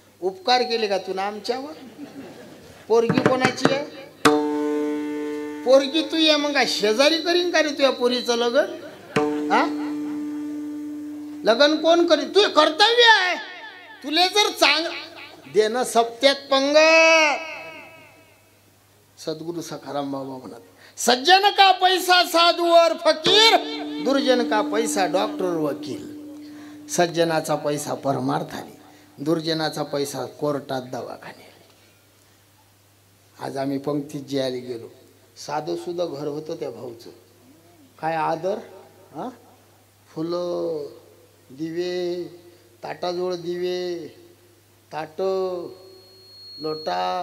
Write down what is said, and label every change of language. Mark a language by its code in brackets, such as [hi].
[mr] उपकार केले का तू ना आमच्यावर? पोरगी कोणाची आहे? पोरगी तू ये मग काय शेजारी करीन का रे तुझ्या पोरीचं लग्न? हा लग्न कोण करीन? तू कर्तव्य आहे. तुले जर चांग देणं सप्त्यात पंगत. [hi] सद्गुरु सखाराम बाबा म्हणत, सज्जन का पैसा साधू और फकीर, दुर्जन का पैसा डॉक्टर वकील. [mr] सज्जनाचा पैसा परमार्थाने, दुर्जनाचा पैसा कोर्टात दवाखाने. आज आम्ही पंक्तीत जेवायला गेलो. साधं सुद्धा घर होतं त्या भाऊचं. काय आदर, हा फुलं, दिवे, ताटाजवळ दिवे, ताट, लोटा,